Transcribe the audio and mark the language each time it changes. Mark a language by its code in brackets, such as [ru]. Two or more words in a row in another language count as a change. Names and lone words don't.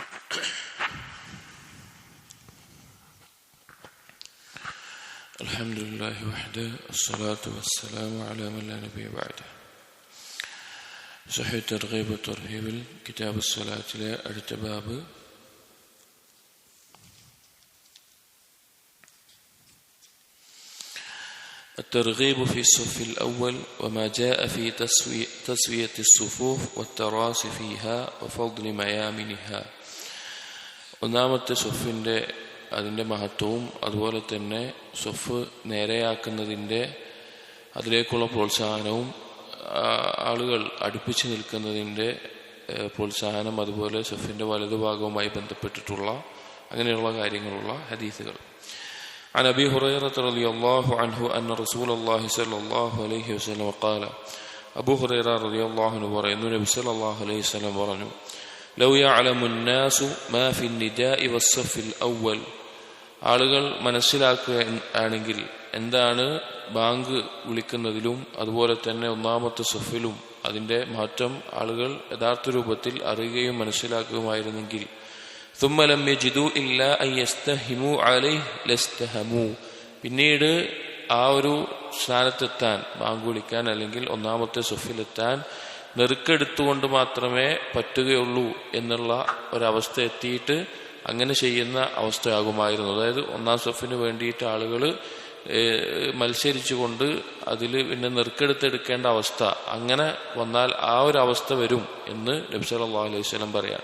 [ar] الحمد لله وحده والصلاة والسلام على من لا نبي بعده. [ml] സഹീഹ് തർഗീബ് തർഹീബിൽ കിതാബ് സ്വലാത്തിലെ അടുത്ത ബാബ് [ar] الترغيب في الصف الأول وما جاء في تسوية الصفوف والتراص فيها وفضل ميامنها. [ml] ഒന്നാമത്തെ സൊഫിൻ്റെ അതിൻ്റെ മഹത്വവും അതുപോലെ തന്നെ സൊഫ് നേരെയാക്കുന്നതിൻ്റെ അതിലേക്കുള്ള പ്രോത്സാഹനവും ആളുകൾ അടുപ്പിച്ച് നിൽക്കുന്നതിൻ്റെ പ്രോത്സാഹനം, അതുപോലെ സൊഫിൻ്റെ വലതുഭാഗവുമായി ബന്ധപ്പെട്ടിട്ടുള്ള അങ്ങനെയുള്ള കാര്യങ്ങളുള്ള ഹദീസുകൾ. [ar] عن أبي هريرة رضي الله عنه أن رسول الله صلى الله عليه وسلم قال أبو هريرة رضي الله عنه [ml] പറയുന്നു, നബി സല്ലല്ലാഹു അലൈഹി വസല്ലം പറഞ്ഞു, [ar] لو يعلم الناس ما في النداء والصف الأول. [ml] ആളുകൾ മനസ്സിലാക്കുകയാണെങ്കിൽ എന്താണ് ബാങ്ക് വിളിക്കുന്നതിലും അതുപോലെ തന്നെ ഒന്നാമത്തെ സഫിലും അതിൻ്റെ മഹത്വം ആളുകൾ യഥാർത്ഥ രൂപത്തിൽ അറിയുകയും മനസ്സിലാക്കുകയുമായിരുന്നെങ്കിൽ [ar] ثم لم يجدوا إلا أن يستهموا عليه لاستهموا. [ml] പിന്നീട് ആ ഒരു സ്ഥാനത്തെത്താൻ, ബാങ്ക് വിളിക്കാൻ അല്ലെങ്കിൽ ഒന്നാമത്തെ സഫിലെത്താൻ നെറുക്കെടുത്തുകൊണ്ട് മാത്രമേ പറ്റുകയുള്ളൂ എന്നുള്ള ഒരവസ്ഥ എത്തിയിട്ട് അങ്ങനെ ചെയ്യുന്ന അവസ്ഥയാകുമായിരുന്നു. അതായത് ഒന്നാം സഫിന് വേണ്ടിയിട്ട് ആളുകൾ മത്സരിച്ചുകൊണ്ട് അതിൽ പിന്നെ നെറുക്കെടുത്തെടുക്കേണ്ട അവസ്ഥ അങ്ങനെ വന്നാൽ ആ ഒരു അവസ്ഥ വരും എന്ന് നബി [ar] صلى الله عليه وسلم [ml] പറയാം.